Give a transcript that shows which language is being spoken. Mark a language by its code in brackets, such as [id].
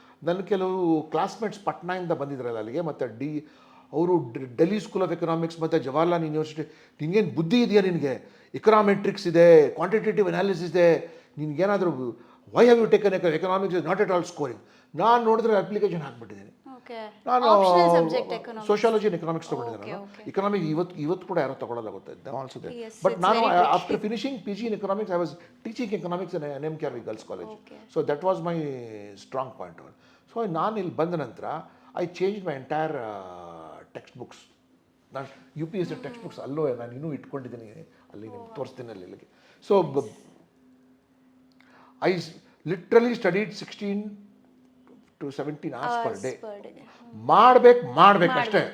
[kn] ನನ್ನ ಕೆಲವು ಕ್ಲಾಸ್ಮೇಟ್ಸ್ ಪಟ್ನಾಯಿಂದ ಬಂದಿದ್ರಲ್ಲ ಅಲ್ಲಿಗೆ, ಮತ್ತು ಅವರು ಡೆಲ್ಲಿ ಸ್ಕೂಲ್ ಆಫ್ ಎಕನಾಮಿಕ್ಸ್ ಮತ್ತು ಜವಾಹರ್ಲಾಲ್ ಯೂನಿವರ್ಸಿಟಿ, ನಿನಗೇನು ಬುದ್ಧಿ ಇದೆಯಾ, ನಿನಗೆ ಎಕನಾಮೆಟ್ರಿಕ್ಸ್ ಇದೆ, ಕ್ವಾಂಟಿಟೇಟಿವ್ ಅನಾಲಿಸಿಸ್ ಇದೆ, ನಿನಗೇನಾದರೂ [en] Why have you taken economics is not at all scoring. [kn] ನಾನು ನೋಡಿದ್ರೆ ಅಪ್ಲಿಕೇಶನ್ ಹಾಕ್ಬಿಟ್ಟಿದ್ದೀನಿ. ನಾನು ಸೋಷಿಯಾಲಜಿ ಆ್ಯಂಡ್ ಎಕನಾಮಿಕ್ಸ್ ತೊಗೊಂಡಿದ್ದೆ. ನಾನು ಎಕನಾಮಿಕ್ಸ್ ಇವತ್ತು ಕೂಡ ಯಾರೋ ತೊಗೊಳ್ಳಲ್ಲ ಗೊತ್ತಾಯ್ತು ಆಲ್ಸೋ. [en] But ನಾನು after finishing PG in economics I was teaching economics in NMKRV Girls College. So that was my strong point. So [kn] ನಾನು ಇಲ್ಲಿ ಬಂದ ನಂತರ [en] I change my entire text books. [kn] ನಾನು UPSC ಟೆಕ್ಸ್ಟ್ ಬುಕ್ಸ್ ಅಲ್ಲೂ ನಾನು ಇನ್ನೂ ಇಟ್ಕೊಂಡಿದ್ದೀನಿ, ಅಲ್ಲಿ ನಿಮ್ಗೆ ತೋರಿಸ್ತೀನಿ ಅಲ್ಲಿಗೆ. [en] So I literally studied 16 to 17 hours per day. [kn] ಮಾಡ್ಬೇಕು ಅಷ್ಟೇ.